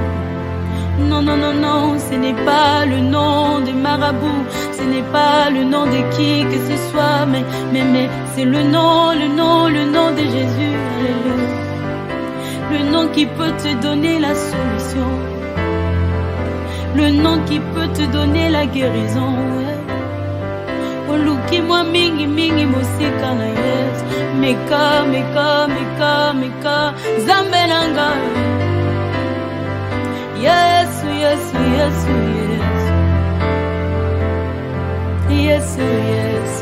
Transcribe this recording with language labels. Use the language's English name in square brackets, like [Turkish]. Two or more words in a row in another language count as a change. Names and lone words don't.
[French] Non, non, non, non, ce n'est pas le nom des marabouts, ce n'est pas le nom de qui que ce soit, mais c'est le nom de Jésus. Alléluia. Le nom qui peut te donner la solution. Le nom qui peut te donner la guérison. [Lingala] Oluki moi mingi mingi mosika na Yesu. Meka meka meka meka Zambe nanga. Yesu Yesu Yesu Yesu. Yesu Yesu.